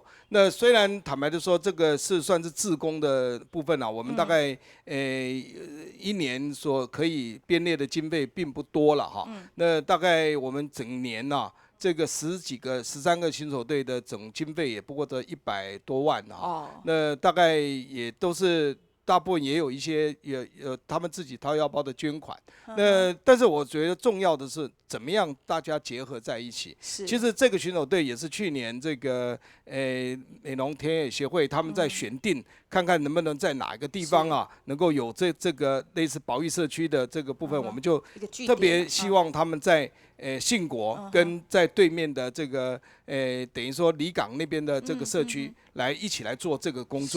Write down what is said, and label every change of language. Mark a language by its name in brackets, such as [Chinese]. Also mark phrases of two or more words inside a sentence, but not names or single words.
[Chinese] 那雖然坦白的說，這個是算是志工的部分啊，我們大概一年所可以編列的經費並不多了哈。那大概我們整年啊，這個13個巡守隊的總經費也不過這100多萬啊。那大概也都是大部分也有一些他們自己掏腰包的捐款。那但是我覺得重要的是怎麼樣大家結合在一起。其實這個巡守隊也是去年這個美濃田野協會他們在選定，看看能不能在哪一個地方啊能夠有這個類似保育社區的這個部分，我們就特別希望他們在信國跟在對面的這個等於說離港那邊的這個社區來一起來做這個工作。